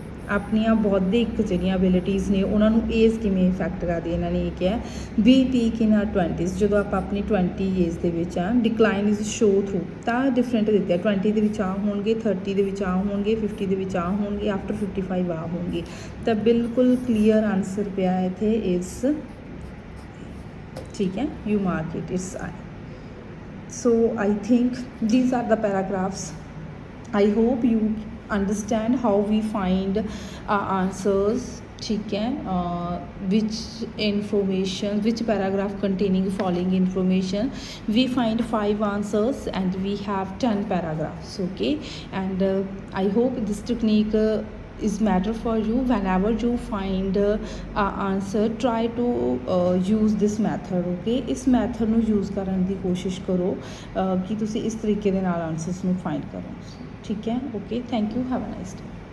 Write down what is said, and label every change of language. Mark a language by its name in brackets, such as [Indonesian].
[Punjabi] ਆਪਣੀਆਂ ਬੌਧਿਕ ਜਿਹੜੀਆਂ ਅਬਿਲਿਟੀਜ਼ ਨੇ ਉਹਨਾਂ ਨੂੰ ਏਜ ਕਿਵੇਂ ਇਫੈਕਟ ਕਰਦੀ। ਇਹਨਾਂ ਨੇ ਇਹ ਕਿਹਾ [English] ਵੀ peak in our 20s, [Punjabi] ਜਦੋਂ ਆਪਾਂ ਆਪਣੀ 20 ਏਜ ਦੇ ਵਿੱਚ ਆ। ਡਿਕਲਾਈਨ ਇਜ਼ ਸ਼ੋ ਥਰੂ, ਤਾਂ ਡਿਫਰੈਂਟ ਦਿੱਤੇ ਆ, 20 ਦੇ ਵਿੱਚ ਆ ਹੋਣਗੇ, 30 ਦੇ ਵਿੱਚ ਆ ਹੋਣਗੇ, 50 ਦੇ ਵਿੱਚ ਆ ਹੋਣਗੇ, ਆਫਟਰ 55 ਆ ਹੋਣਗੇ। ਤਾਂ ਬਿਲਕੁਲ ਕਲੀਅਰ ਆਨਸਰ ਪਿਆ ਇੱਥੇ ਇਸ। [Hindi] ठीक है, [English] you mark it, it's I. So I think these are the paragraphs. I hope you understand how we find answers. [Hindi] ठीक है, [English] which paragraph containing following information, we find 5 answers and we have 10 paragraphs. Okay, and I hope this technique is matter for you. Whenever you find a answer, try to use this method, okay? [Punjabi] ਇਸ method ਨੂੰ use ਕਰਨ ਦੀ ਕੋਸ਼ਿਸ਼ ਕਰੋ ਕਿ ਤੁਸੀਂ ਇਸ ਤਰੀਕੇ ਦੇ ਨਾਲ ਆਨਸਰਸ ਨੂੰ ਫਾਈਂਡ ਕਰੋ, ਠੀਕ ਹੈ? [English] Okay, thank you, have a nice day.